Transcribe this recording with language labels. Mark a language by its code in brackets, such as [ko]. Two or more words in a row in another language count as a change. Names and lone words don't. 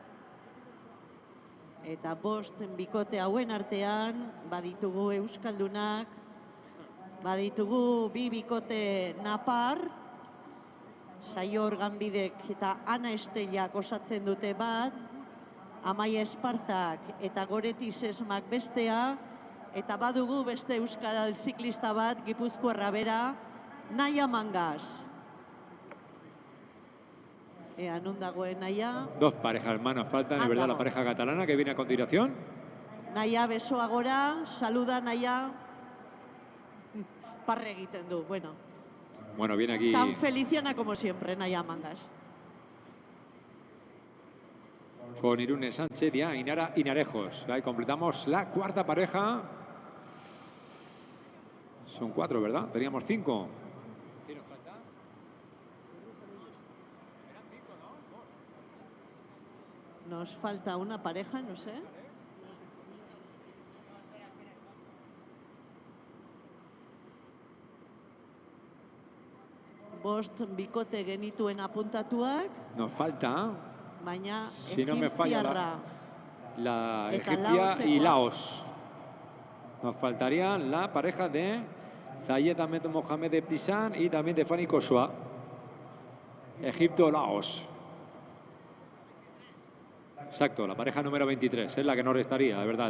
[eu] Eta bost bikote hauen artean baditugu euskaldunak, baditugu bi bikote napar, Saio Organbidek eta Ana Estelak osatzen dute bat, Amaia Esparzak eta Goretti Sesmak bestea, eta badugu beste euskal ziklista bat, Gipuzkoarra bera, Naya Mangas. Ea, non dagoen Naya? [es] Dos parejas más nos faltan, es verdad, la pareja catalana que viene a continuación. [eu] Naya, besoa gora, saluda Naya. Parre egiten du, bueno. Bueno, [es] viene aquí. Tan feliciana como siempre, Naya Mangas. Con Irune Sánchez y Ainara Hinarejos. Ahí completamos la cuarta pareja. Son cuatro, ¿verdad? Teníamos cinco. ¿Qué nos falta? Nos falta una pareja, no sé. [eu] Bost bikote genituen apuntatuak. [es] Nos falta, [eu] Baina [es] si no me falla, la [eu] eta [es] egipcia y [eu] Laosekoa. Laos. [es] Nos faltaría la pareja de Zayed Ahmed Mohamed Ebtishan y también de Fanny Koshua. [eu] Egipto-Laos. [es] Exacto, la pareja número 23 es la que nos restaría, de verdad.